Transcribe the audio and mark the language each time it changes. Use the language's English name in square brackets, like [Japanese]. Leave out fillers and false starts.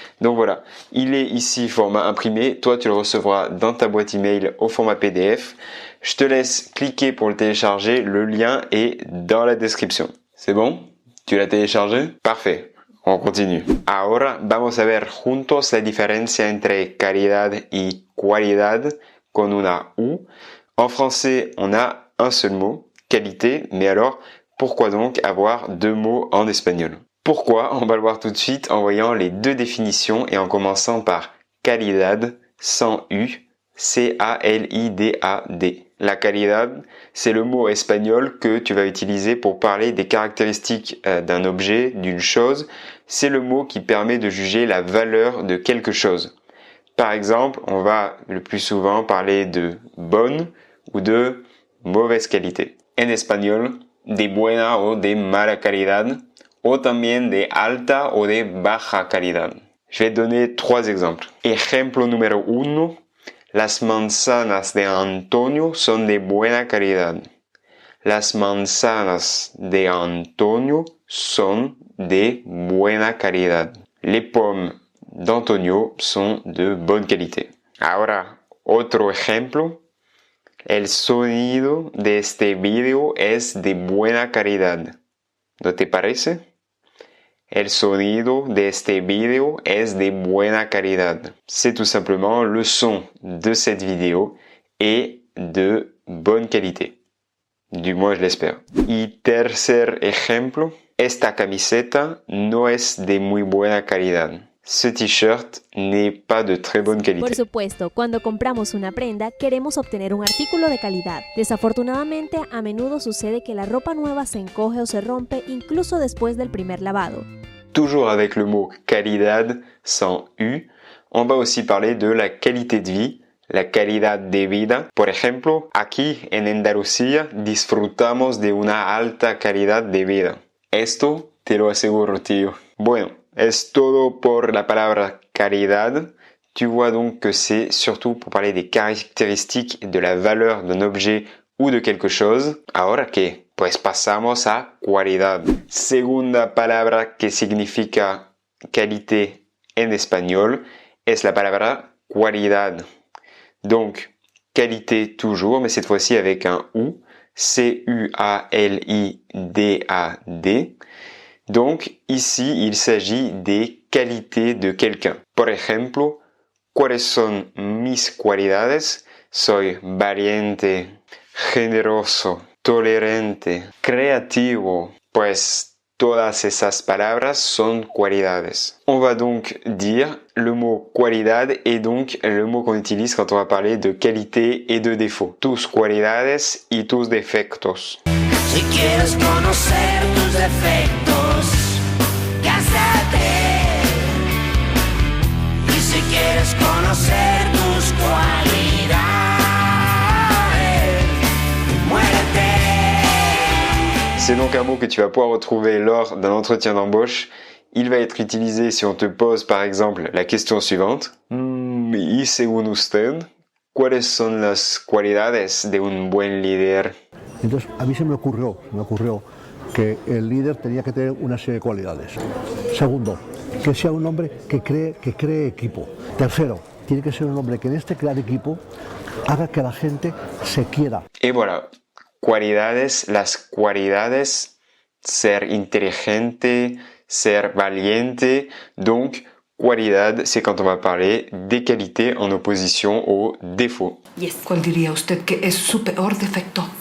[French] Donc voilà, il est ici format imprimé, toi tu le recevras dans ta boîte email au format PDF. Je te laisse cliquer pour le télécharger, le lien est dans la description. C'est bon? Tu l'as téléchargé? Parfait. On continue. [Spanish] Ahora vamos a ver juntos la diferencia entre calidad y cualidad con una U. [French] En français, on a un seul mot, qualité, mais alors, pourquoi donc avoir deux mots en espagnol? Pourquoi? On va le voir tout de suite en voyant les deux définitions et en commençant par calidad sans U, C-A-L-I-D-A-D. La calidad, c'est le mot espagnol que tu vas utiliser pour parler des caractéristiques d'un objet, d'une chose. C'est le mot qui permet de juger la valeur de quelque chose. Par exemple, on va le plus souvent parler de bonne ou de mauvaise qualité. En espagnol, [Spanish] de buena o de mala calidad, o también de alta o de baja calidad. [French] Je vais te donner 3 exemples. [Spanish] Ejemplo número 1. Las manzanas de Antonio son de buena calidad. Las manzanas de Antonio son de buena calidad. [French] Les pommes d'Antonio sont de bonne qualité. [Spanish] Ahora, otro ejemplo. El sonido de este video es de buena calidad. ¿No te parece? El sonido de este video es de buena calidad. [French] C'est tout simplement le son de cette vidéo est de bonne qualité. Du moins, je l'espère. [Spanish] Y tercer ejemplo. Esta camiseta no es de muy buena calidad. [French] Ce t-shirt n'est pas de très bonne qualité. [Spanish] Por supuesto, cuando compramos una prenda, queremos obtener un artículo de calidad. Desafortunadamente, a menudo sucede que la ropa nueva se encoge o se rompe incluso después del primer lavado. [French] Toujours avec le mot calidad sans U, on va aussi parler de la qualité de vie, [Spanish] la calidad de vida. Por ejemplo, aquí en Andalucía disfrutamos de una alta calidad de vida. Esto te lo aseguro, tío. Bueno, es todo por la palabra calidad. [French] Tu vois donc que c'est surtout pour parler des caractéristiques et de la valeur d'un objet ou de quelque chose. [Spanish] Ahora que, pues pasamos a cualidad. Segunda palabra que significa qualité en espagnol es la palabra cualidad. [French] Donc, qualité toujours, mais cette fois-ci avec un U. C-U-A-L-I-D-A-D. Donc, ici, il s'agit des qualités de quelqu'un. [Spanish] Por ejemplo, ¿cuáles son mis cualidades? Soy valiente, generoso, tolerante, creativo. Pues todas esas palabras son cualidades. [French] On va donc dire le mot cualidad est donc le mot qu'on utilise quand on va parler de qualité et de défaut. [Spanish] Tus cualidades y tus defectos. Si quieres conocer tus defectos, cásate. Y si quieres conocer tus cualidades, muérete. [French] C'est donc un mot que tu vas pouvoir retrouver lors d'un entretien d'embauche. Il va être utilisé si on te pose par exemple la question suivante. [Spanish] Y según usted, ¿cuáles son las cualidades de un buen líder? Entonces, a mí se me ocurrió que el líder tenía que tener una serie de cualidades. Segundo, que sea un hombre que cree equipo. Tercero, tiene que ser un hombre que en este crear equipo haga que la gente se quiera. [French] Et voilà. [Spanish] cualidades, las cualidades, ser inteligente, ser valiente. [French] Donc, cualidad, c'est quand on va parler des qualités en opposition aux défauts. [English] Yes. [Spanish] ¿Cuál diría usted que es su peor defecto?